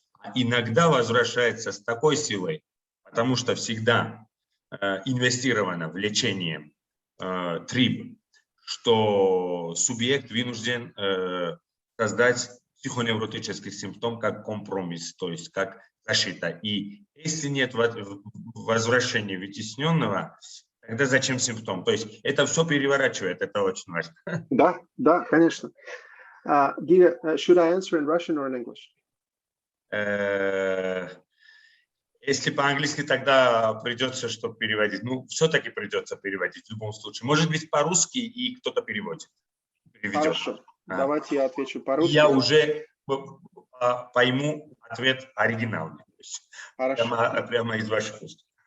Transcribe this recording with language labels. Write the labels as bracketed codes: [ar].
[ru] А иногда возвращается с такой силой, потому что всегда инвестировано в лечение ТРИБ, что субъект вынужден создать психоневротический симптом как компромисс, то есть как защита. И если нет возвращения вытесненного, тогда зачем симптом? То есть это все переворачивает, это очень важно. Да, конечно. [en] Giga, should I answer in Russian or in English? [ru] Если по-английски, тогда придется что переводить. Ну, все-таки придется переводить в любом случае. Может быть, по-русски и кто-то переводит. Хорошо. Давайте я отвечу по-русски. Я уже пойму ответ оригинальный. Прямо из ваших уст.